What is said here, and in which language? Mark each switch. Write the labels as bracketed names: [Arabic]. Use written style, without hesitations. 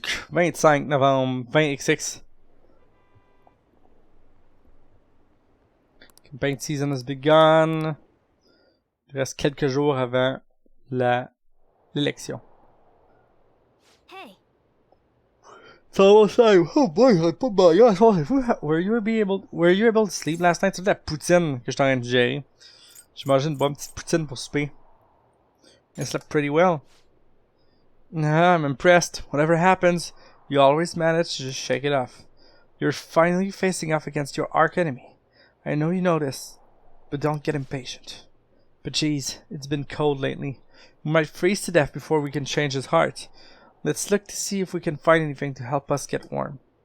[French] 25 novembre 20XX. [English] Campaign season has begun. [French] Il reste quelques jours avant l'élection. [English] Hey. So oh boy, I put my ass on it. Were you able to sleep last night? [French] C'est la poutine que j'étais en train de gérer. J'imagine une bonne petite poutine pour souper. [English] I slept pretty well. I'm impressed. Whatever happens, you always manage to just shake it off. You're finally facing off against your arch enemy. I know you know this, but don't get impatient. But geez, it's been cold lately. We might freeze to death before we can change his heart. Let's look to see if we can find anything to help us get warm.